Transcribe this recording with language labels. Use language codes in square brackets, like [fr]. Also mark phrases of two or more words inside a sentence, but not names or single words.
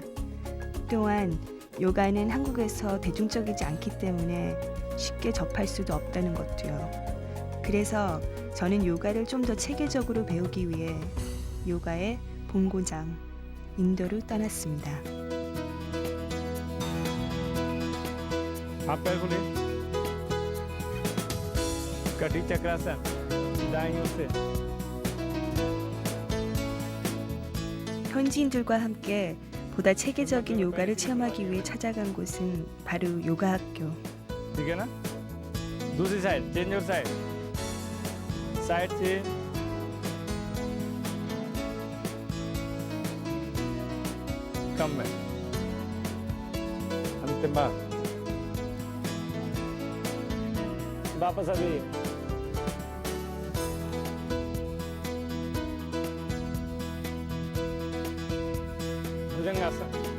[ko] 또한 요가는 한국에서 대중적이지 않기 때문에 쉽게 접할 수도 없다는 것도요. 그래서 저는 요가를 좀 더 체계적으로 배우기 위해 요가의 본고장 인도로 떠났습니다. [hi] आप पैर खोलिए कटी चक्रासन दाईं ओर से [ko] 현지인들과 함께 보다 체계적인 요가를 체험하기 위해 찾아간 곳은 바로 요가학교. [hi] ठीक है ना दूसरी साइड [en] change your side side change [hi] कम में अंतिम बार वापस अभी भुजंगासन